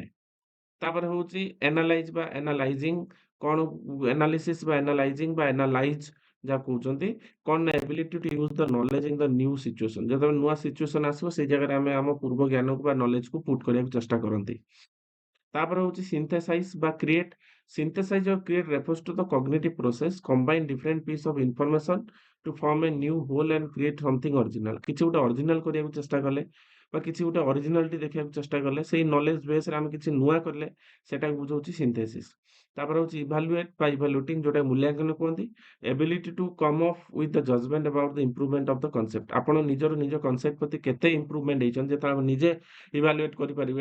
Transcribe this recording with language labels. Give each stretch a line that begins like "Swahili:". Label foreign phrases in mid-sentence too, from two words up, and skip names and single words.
Odia: ତାପରେ ହଉଛି ଏନାଲାଇଜ୍ ବା ଏନାଲାଇଜିଂ କଣ ଏନାଲିସିସ୍ ବା ଏନାଲାଇଜିଂ ବା ଏନାଲାଇଜ୍ ଯାହା କହୁଛନ୍ତି କଣ ନା
English: ability to use the knowledge in the new situation.
Odia: ଯେତେବେଳେ ନୂଆ ସିଚୁଏସନ୍ ଆସିବ ସେଇ ଜାଗାରେ ଆମେ ଆମ ପୂର୍ବ ଜ୍ଞାନକୁ ବା ନଲେଜକୁ ପୁଟ୍ କରିବାକୁ ଚେଷ୍ଟା କରନ୍ତି। ତାପରେ ହଉଛି ସିନ୍ଥେସାଇଜ ବା କ୍ରିଏଟ୍।
English: Synthesize or create refers to the cognitive process combine different piece of information to form a new whole and create something original।
Odia: କିଛି ଗୋଟେ ଅରିଜିନାଲ କରିବାକୁ ଚେଷ୍ଟା କଲେ ବା କିଛି ଗୋଟେ ଅରିଜିନାଲିଟି ଦେଖିବାକୁ ଚେଷ୍ଟା କଲେ ସେଇ
English: knowledge baseରେ
Odia: ଆମେ କିଛି ନୂଆ କଲେ ସେଟାକୁ ବୁଝଉଛି ସିନ୍ଥେସିସ୍। ତାପରେ ହଉଛି ଇଭାଲୁଏଟ୍ ବା ଇଭାଲୁଟିଂ ଯୋଉଟା ମୂଲ୍ୟାଙ୍କନ କୁହନ୍ତି।
English: ability to come of with the judgement about the improvement of the concept.
Odia: ଆପଣ ନିଜ କନସେପ୍ଟ ପ୍ରତି କେତେ ଇମ୍ପ୍ରୁଭମେଣ୍ଟ ହେଇଛନ୍ତି ଯେତେବେଳେ ଆମେ ନିଜେ ଇଭାଲୁଏଟ୍ କରିପାରିବେ।